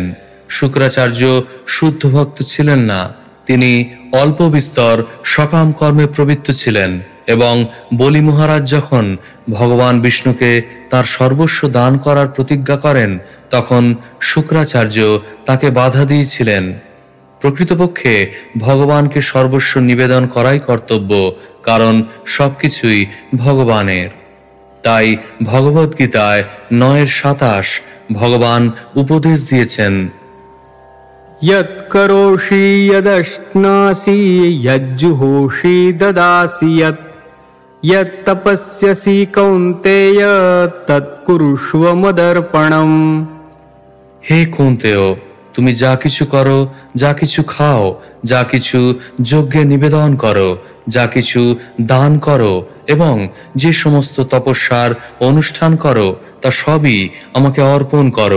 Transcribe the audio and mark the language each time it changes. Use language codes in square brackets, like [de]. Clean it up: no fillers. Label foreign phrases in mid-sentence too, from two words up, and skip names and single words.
[bn] শুক্রাচার্য শুদ্ধ ভক্ত ছিলেন না, তিনি অল্প বিস্তর সকাম কর্মে প্রবৃত্ত ছিলেন এবং বলি মহারাজ যখন ভগবান বিষ্ণুকে তার সর্বস্ব দান করার প্রতিজ্ঞা করেন, তখন শুক্রাচার্য তাকে বাধা দিয়েছিলেন। প্রকৃতপক্ষে ভগবানকে সর্বস্ব নিবেদন করাই কর্তব্য, কারণ সবকিছুই ভগবানের। তাই ভগবদ্গীতায় 9:27 ভগবান উপদেশ দিয়েছেন, [sa] यत् करोषि यदश्नासि यज्जुहोषि ददासि यत् तपस्यसि कौन्तेय तत्कुरुष्व मदर्पणम्। [bn] হে কুন্তেয়, তুমি যা কিছু করো, যা কিছু খাও, যা কিছু যজ্ঞে নিবেদন করো, যা কিছু দান করো এবং যে সমস্ত তপস্যার অনুষ্ঠান করো, তা সবই আমাকে অর্পণ করো।